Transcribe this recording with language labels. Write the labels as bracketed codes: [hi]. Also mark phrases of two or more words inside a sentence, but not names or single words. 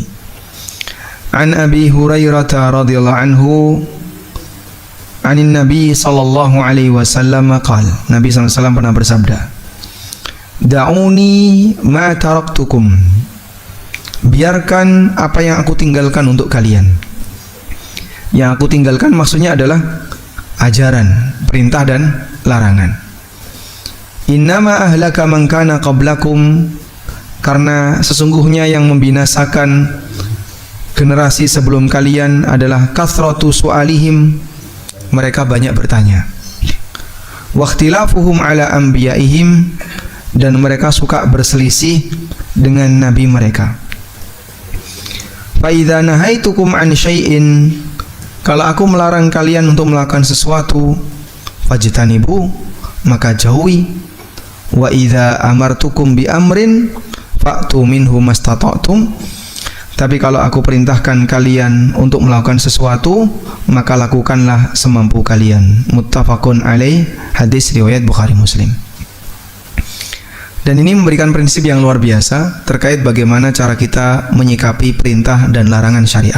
[ar] عن أبي هريرة رضي الله عنه عن النبي صلى الله عليه وسلم قال, [id] Nabi SAW pernah bersabda, [ar] دعوني ما تركتكم, [id] biarkan apa yang aku tinggalkan untuk kalian. Yang aku tinggalkan maksudnya adalah ajaran, perintah dan larangan. [ar] إنما أهلك من كان قبلكم, [id] karena sesungguhnya yang membinasakan generasi sebelum kalian adalah [ar] كثرة سؤالهم, [id] mereka banyak bertanya. [ar] واختلافهم على أنبيائهم, [id] dan mereka suka berselisih dengan nabi mereka. [ar] فإذا نهيتكم عن شيء, [id] kalau aku melarang kalian untuk melakukan sesuatu, fajtanibu, maka jauhi. [ar] وإذا أمرتكم بأمر فأتوا منه ما استطعتم, [id] tapi kalau aku perintahkan kalian untuk melakukan sesuatu, maka lakukanlah semampu kalian. [ar] متفق عليه, [id] hadis riwayat Bukhari Muslim. Dan ini memberikan prinsip yang luar biasa terkait bagaimana cara kita menyikapi perintah dan larangan syariat.